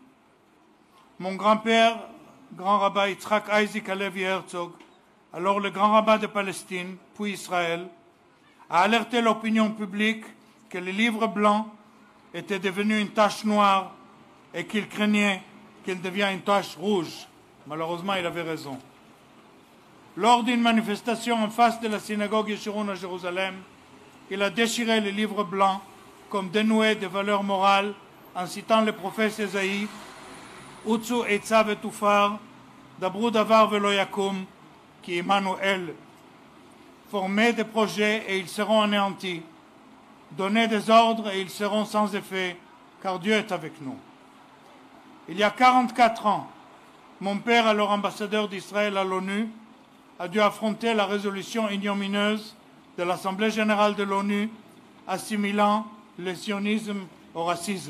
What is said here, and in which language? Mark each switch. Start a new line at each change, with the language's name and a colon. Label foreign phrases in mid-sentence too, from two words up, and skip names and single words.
French: Mon grand-père, grand rabbin Yitzhak Isaac Halevi Herzog, alors le grand rabbin de Palestine, puis Israël, a alerté l'opinion publique que le livre blanc était devenu une tache noire et qu'il craignait qu'il devienne une tache rouge. Malheureusement, il avait raison. Lors d'une manifestation en face de la synagogue Yeshurun à Jérusalem, il a déchiré le livre blanc comme dénué de valeurs morales en citant le prophète Ésaïe «
Hebrew: עוצו עצה ותופר דברו דבר ולא יקום,
French: qui Emmanuel, formez des projets et ils seront anéantis, donnez des ordres et ils seront sans effet, car Dieu est avec nous. » Il y a 44 ans, mon père, alors ambassadeur d'Israël à l'ONU, a dû affronter la résolution ignominieuse de l'Assemblée générale de l'ONU assimilant le sionisme au racisme.